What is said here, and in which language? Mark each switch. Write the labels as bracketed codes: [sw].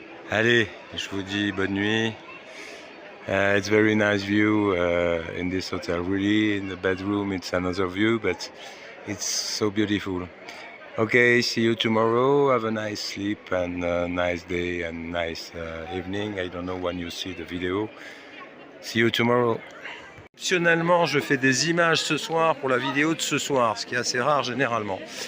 [fr] Allez, je vous dis bonne nuit. [en] It's very nice view in this hotel, really. In the bedroom it's another view, but it's so beautiful. Okay, see you tomorrow. Have a nice sleep and a nice day and nice evening. I don't know when you see the video. See you tomorrow. [fr] Exceptionnellement, je fais des images ce soir pour la vidéo de ce soir, ce qui est assez rare généralement.